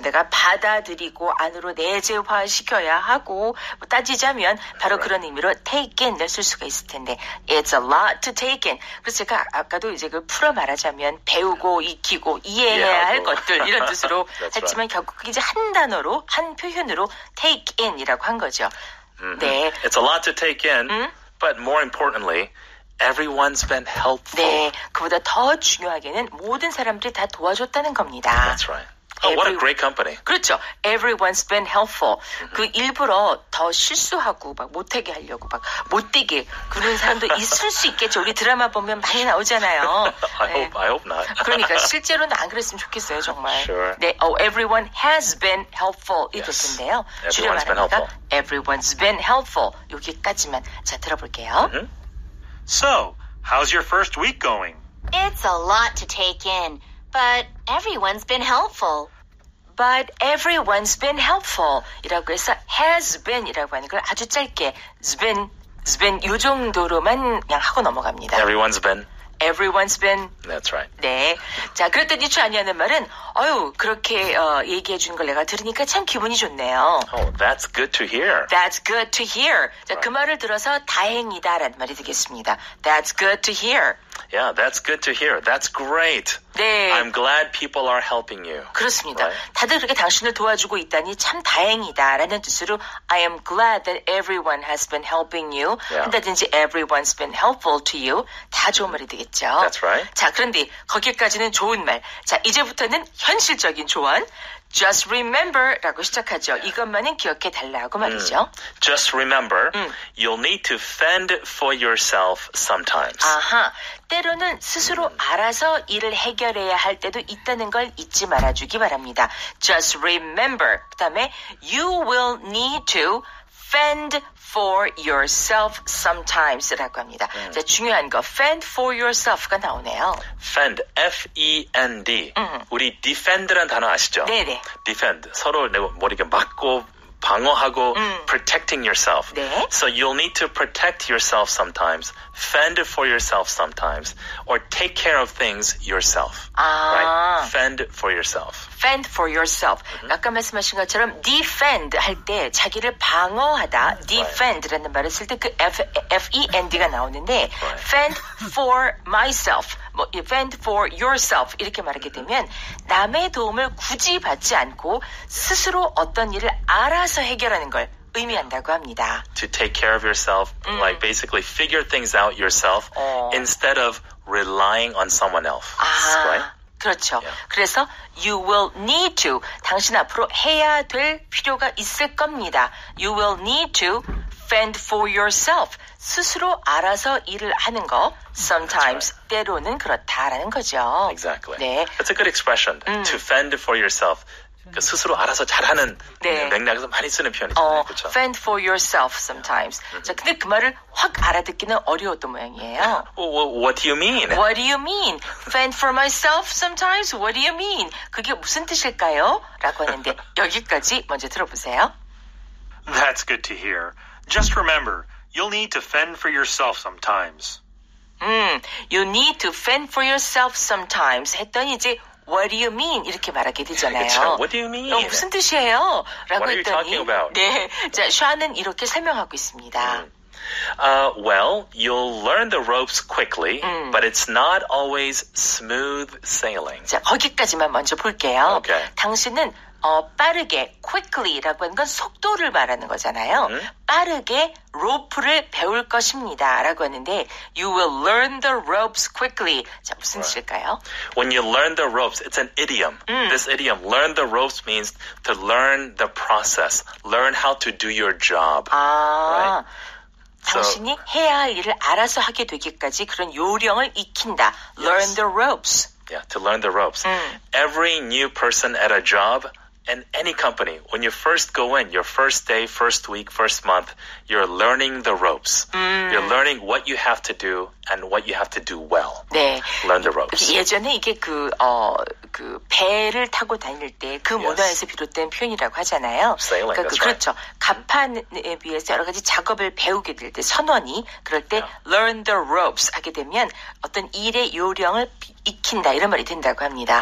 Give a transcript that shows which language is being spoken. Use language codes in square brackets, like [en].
[ko] 내가 받아들이고 안으로 내재화시켜야 하고 뭐 따지자면 바로 그런 의미로 take in을 쓸 수가 있을 텐데 [en] it's a lot to take in. [ko] 그래서 제가 아까도 이제 그 풀어 말하자면 배우고 익히고 이해해야 할 것들 이런 뜻으로 했지만 결국 그게 이제 한 단어로 한 표현으로 take in이라고 한 거죠. 네. [en] It's a lot to take in, but more importantly everyone's been helpful. [ko] 네, 그보다 더 중요하게는 모든 사람들이 다 도와줬다는 겁니다. [en] That's right. Oh, what a great company. [ko] 그렇죠. [en] Everyone's been helpful. [ko] 그 일부러 더 실수하고 막 못하게 하려고 막 못되게 그런 사람도 있을 수 있겠죠. 우리 드라마 보면 많이 나오잖아요. [en] I hope not. [ko] 그러니까 실제로는 안 그랬으면 좋겠어요, 정말. [en] Sure. [ko] 네, [en] everyone has been helpful [ko] 이 뜻인데요. 줄여 말하니까 [en] everyone's been helpful. [ko] 여기까지만 자 들어볼게요. [en] So, how's your first week going? It's a lot to take in, but everyone's been helpful. But everyone's been helpful [ko] 이라고 해서 has been 이라고 하는 걸 아주 짧게 has been 요 정도로만 그냥 하고 넘어갑니다. [en] Everyone's been. Everyone's been. That's right. [ko] 네. 자, 그랬더니 주아니하는 말은 그렇게 얘기해 주는 걸 내가 들으니까 참 기분이 좋네요. [en] Oh, that's good to hear. That's good to hear. [ko] 자, 그 말을 들어서 다행이다라는 말이 되겠습니다. [en] That's good to hear. Yeah, that's good to hear. That's great. [ko] 네. [en] I'm glad people are helping you. [ko] 그렇습니다. [en] Right? [ko] 다들 그렇게 당신을 도와주고 있다니 참 다행이다라는 뜻으로 [en] I am glad that everyone has been helping you. Yeah. [ko] 한다든지 [en] everyone's been helpful to you. [ko] 다 좋은 말이 되겠죠. [en] That's right. [ko] 자, 그런데 거기까지는 좋은 말. 자, 이제부터는 현실적인 조언. [en] Just remember [ko] 라고 시작하죠. 이것만은 기억해 달라고 말이죠. [en] Just remember, you'll need to fend for yourself sometimes. [ko] 아하, 때로는 스스로 알아서 일을 해결해야 할 때도 있다는 걸 잊지 말아주기 바랍니다. Just remember. 그다음에 [en] you will need to fend for yourself sometimes [ko] 라고 합니다. 자, 중요한 거 [en] fend for yourself [ko] 가 나오네요. [en] Fend, F-E-N-D. [ko] 우리 defend라는 단어 아시죠? 네네. Defend, 서로 뭐 이렇게 막고 방어하고 [en] protecting yourself. [ko] 네. [en] So you'll need to protect yourself sometimes, fend for yourself sometimes, or take care of things yourself. Right? Fend for yourself. Fend for yourself. [ko] 아까 말씀하신 것처럼 defend 할 때 자기를 방어하다, defend라는 말을 쓸 때 그 F-E-N-D가 나오는데 [en] fend for myself, [ko] 뭐 [en] fend for yourself [ko] 이렇게 말하게 되면 남의 도움을 굳이 받지 않고 스스로 어떤 일을 알아서 해결하는 걸 의미한다고 합니다. [en] To take care of yourself, like basically figure things out yourself instead of relying on someone else. Right? [ko] 그렇죠. [en] Yeah. [ko] 그래서 [en] you will need to [ko] 당신 앞으로 해야 될 필요가 있을 겁니다. [en] You will need to fend for yourself. [ko] 스스로 알아서 일을 하는 거 [en] sometimes [ko] 때로는 그렇다라는 거죠. [en] Exactly. [ko] 네. [en] That's a good expression. To fend for yourself. [ko] 그 스스로 알아서 잘하는 네. 맥락에서 많이 쓰는 표현이잖아요. 그렇죠? [en] Fend for yourself sometimes. [ko] 자, 근데 그 말을 확 알아듣기는 어려웠던 모양이에요. [en] What do you mean? What do you mean? Fend for myself sometimes? What do you mean? [ko] 그게 무슨 뜻일까요? 라고 하는데 여기까지 먼저 들어보세요. [en] That's good to hear. Just remember, you'll need to fend for yourself sometimes. You need to fend for yourself sometimes [ko] 했더니 이제 [en] What do you mean? [ko] 이렇게 말하게 되잖아요. 그쵸? [en] What do you mean? [ko] 무슨 뜻이에요? 라고 [en] What are you [ko] 했더니 [en] talking about? [ko] 네, 자, 샤는 이렇게 설명하고 있습니다. [en] Well, you'll learn the ropes quickly, but it's not always smooth sailing. [ko] 자, 거기까지만 먼저 볼게요. [en] Okay. [ko] 당신은 빠르게, quickly라고 하는 건 속도를 말하는 거잖아요. 빠르게 로프를 배울 것입니다. 라고 하는데 [en] you will learn the ropes quickly. [ko] 자, 무슨 뜻일까요? [en] When you learn the ropes, it's an idiom. This idiom, learn the ropes, means to learn the process, learn how to do your job. Right? [ko] 당신이 해야 할 일을 알아서 하게 되기까지 그런 요령을 익힌다. [en] Learn the ropes. Yeah, to learn the ropes. Every new person at a job in any company, when you first go in, your first day, first week, first month, you're learning the ropes. You're learning what you have to do and what you have to do well. [ko] 네. [en] Learn the ropes. [ko] 예전에 이게 그 배를 타고 다닐 때 그 문화에서 비롯된 표현이라고 하잖아요. [en] Sailing, [ko] 그러니까 [en] that's [ko] 그렇죠. 갑판에 비해서 여러 가지 작업을 배우게 될 때 선원이 그럴 때 [en] learn the ropes [ko] 하게 되면 어떤 일의 요령을 익힌다 이런 말이 된다고 합니다.